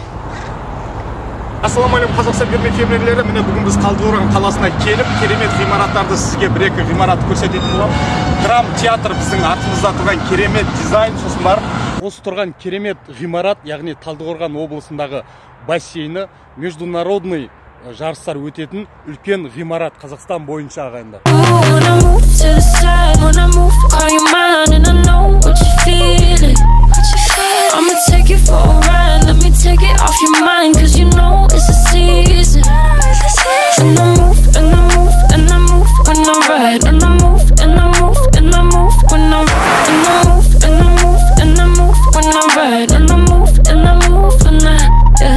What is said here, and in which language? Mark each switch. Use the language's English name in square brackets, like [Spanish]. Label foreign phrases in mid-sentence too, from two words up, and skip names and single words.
[Kazakh] Ассалаумағалейкум Қазақстан верме фермерлері, міне бүгін біз Талдықорған қаласына келіп, керемет ғимараттарды сізге бір-екі ғимаратты көрсететін боламыз. Драм театр біздің артымызда тұрған керемет дизайн, сосын бар. Осы тұрған керемет ғимарат, яғни Талдықорған облысындағы бассейні, международный жарыстар өтетін үлкен ғимарат Қазақстан бойынша ағайындар. [English] I'ma take it for a ride, let me take it off your mind, cause you know it's a season. And I move, and I move, and I move when I ride, and I move, and I move, and I move when I ride, and I move, and I move, and I move when I ride, and I move, and I move when I, yeah.